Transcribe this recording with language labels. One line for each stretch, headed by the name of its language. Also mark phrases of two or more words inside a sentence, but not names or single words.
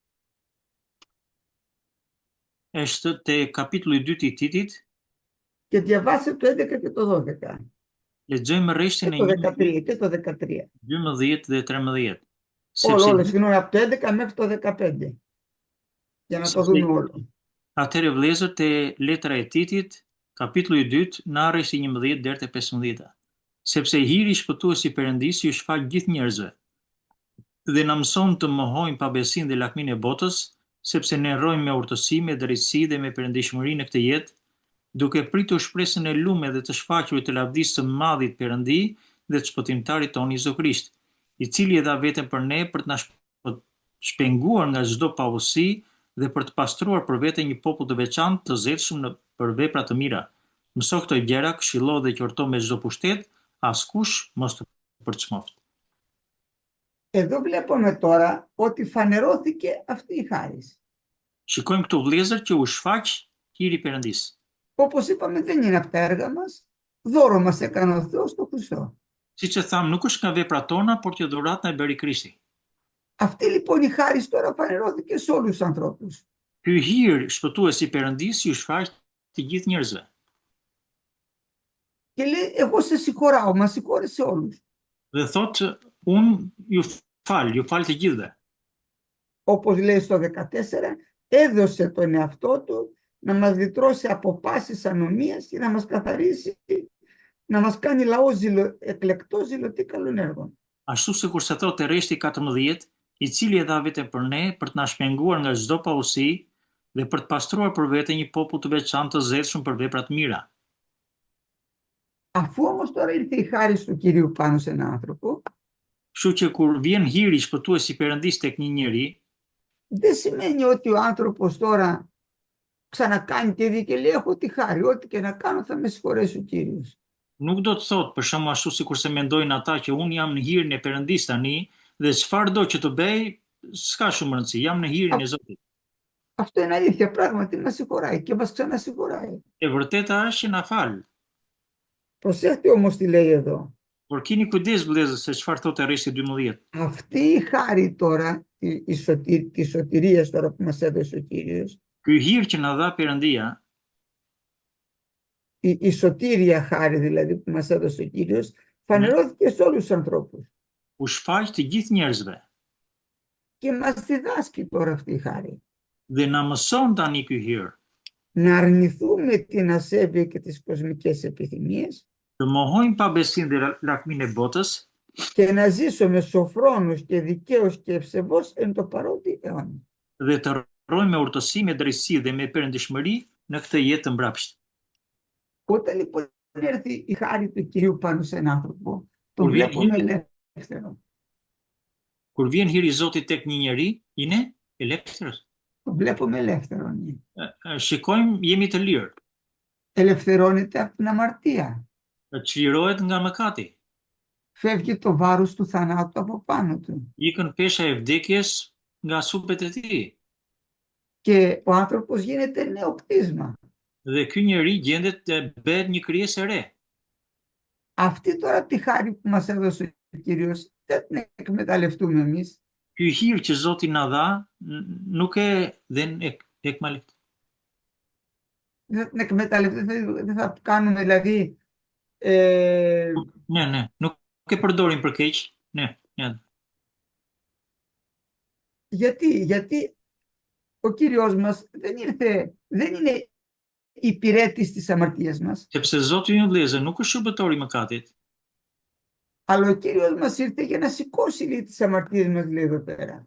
Albanian: Është te kapitulli i dytë i Titit.
Greek: και διαβάστε το 11 και το 12
Albanian: Lexojmë
Greek: και
Albanian: rreshtin e
Greek: το 11, 13 και το 13.
Albanian: 12 dhe 13.
Greek: Όλο, συγγνώμη, από το 11 μέχρι το 15. Για να το δούμε όλο.
Albanian: Atëherë vëllezër, te letra e Titit, kapitulli i dytë, nga rreshti 11 deri te 15. Sepse hiri shpëtuesi i Perëndisë ju shfaq gjithë njerëzve. Dhe na mëson të mohojmë pabesinë dhe lakminë e botës, sepse ne rrojmë me urtësi, me drejtësi dhe me perëndishmëri në këtë jetë, duke pritur shpresën e lume dhe të shfaqurit të lavdisë së madhit Perëndi dhe të shpëtimtarit tonë Jezu Krisht, i cili e dha veten për ne për të na shpenguar nga çdo paullsi dhe për të pastruar për vete një popull të veçantë, të zgjedhshëm për vepra të mira. Mëso këto gjëra, këshillo dhe qorto me çdo pushtet, askush mos të përçmoft.
Greek: Εδώ βλέπουμε τώρα ότι φανερώθηκε αυτή η χάρις.
Albanian: Shikojmë këtu vëllezër që u shfaq hiri i Perëndisë.
Greek: Όπως είπαμε, δεν είναι από τα έργα μας, δώρο μας έκανε ο Θεός στο Χριστό.
Albanian: Siç e tham, nuk është nga veprat tona, por që dhuratë na e bëri Krishti.
Greek: Αυτή λοιπόν η χάρις τώρα φανερώθηκε σε όλους τους ανθρώπους.
Albanian: Ky hir shpëtues i Perëndisë ju shfaq të gjithë njerëzve.
Greek: Και λέει, εγώ σε συγχωράω, μας συγχώρεσε όλους.
Albanian: Dhe thotë, unë ju fal të gjithëve.
Greek: Όπως λέει στο 14, έδωσε τον εαυτό του να μας λυτρώσει από πάσης ανομίας και να μας καθαρίσει, να μας κάνει λαό εκλεκτό ζηλωτή καλών έργων.
Albanian: Ashtu sikur se thotë rreshti 14, i cili e dha veten për ne, për të na shpenguar nga çdo paullsi dhe për të pastruar për vete një popull të veçantë të zgjedhshëm për vepra të mira.
Greek: Αφού όμως τώρα ήρθε η χάρις του Κυρίου πάνω σε έναν άνθρωπο,
Albanian: Kështu që kur vjen hiri shpëtues i Perëndisë tek një njeri,
Greek: δεν σημαίνει ότι ο άνθρωπος τώρα ξανακάνει τη δίκη και λέει, έχω τη χάρη, ό,τι και να κάνω θα με συγχωρέσει ο Κύριος.
Albanian: nuk do të thotë për shembull ashtu sikur se mendojnë ata që unë jam në hirin e Perëndisë tani dhe çfarë do që të bëj, s'ka shumë rëndësi, jam në hirin e Zotit.
Greek: Αυτό είναι αλήθεια, πράγματι μας συγχωράει και μας ξανασυγχωράει.
Albanian: E vërteta është që na fal.
Greek: Προσέχτε όμως τι λέει εδώ.
Albanian: Por keni kujdes vëllezër se çfarë thotë rreshti 12.
Greek: Αυτή η χάρη τώρα, τη σωτηρίας τώρα που μας έδωσε ο Κύριος,
Albanian: Ky hir që na dha Perëndia,
Greek: η σωτήρια χάρη δηλαδή που μας έδωσε ο Κύριος, φανερώθηκε σε όλους τους ανθρώπους.
Albanian: u shfaq të gjithë njerëzve
Greek: Και μας διδάσκει τώρα αυτή η χάρη.
Albanian: dhe na mëson tani ky hir
Greek: Να αρνηθούμε την ασέβεια και τις κοσμικές επιθυμίες
Albanian: të mohojmë pabesinë dhe lakminë e botës
Greek: και να ζήσουμε σοφρόνους και δικαίους και ευσεβώς εν το παρόντι αιώνα.
Albanian: dhe të rrojmë me urtësi, me drejtësi dhe me perëndishmëri në këtë jetë të mbrapsht.
Greek: Όταν λοιπόν έρθει η χάρη του Κυρίου πάνω σε έναν άνθρωπο, τον βλέπουμε ελεύθερο.
Albanian: Kur vjen hiri i Zotit tek një njeri,
Greek: είναι eleftheros. Τον βλέπουμε ελεύθερο.
Albanian: Shikojmë, jemi të lirë.
Greek: Ελευθερώνεται από την αμαρτία.
Albanian: Çlirohet nga mëkati.
Greek: Φεύγει το βάρος του θανάτου από πάνω του.
Albanian: Ikën pesha e vdekjes nga supet e tij.
Greek: Και ο άνθρωπος γίνεται νέο κτίσμα.
Albanian: Dhe ky njeri gjendet bëhet një krijesë e re.
Greek: Αυτή τώρα τη χάρη που μας έδωσε ο Κύριος δεν την εκμεταλλευτούμε εμείς.
Albanian: Ky hir që Zoti na dha nuk e den ekmalet.
Greek: Δεν την εκμεταλλευτούμε, δεν θα κάνουμε δηλαδή... Ναι,
Albanian: nuk e përdorim për keq.
Greek: Ναι. Γιατί ο Κύριος μας δεν είναι υπηρέτης της αμαρτίας μας,
Albanian: Sepse Zoti ju vëllezër nuk është shërbëtor i mëkatit,
Greek: αλλά ο Κύριος μας ήρθε για να σηκώσει λέει, τις αμαρτίες μας, λέει εδώ πέρα.